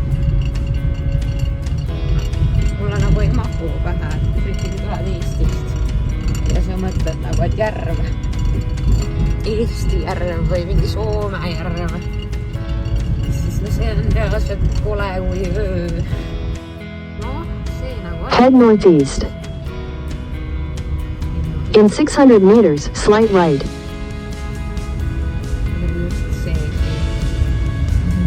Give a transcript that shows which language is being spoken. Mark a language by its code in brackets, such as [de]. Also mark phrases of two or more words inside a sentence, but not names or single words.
[et] Mulle nagu ei mahu pähe, et ikkagi tuled Eestist ja sa mõtled nagu, et järv. Eesti järv või mingi Soome järv. Siis no see on reaalselt kole kui öö. No, see nagu on. [en] Head northeast. In 600 meters, slight right. [et] Just see siin.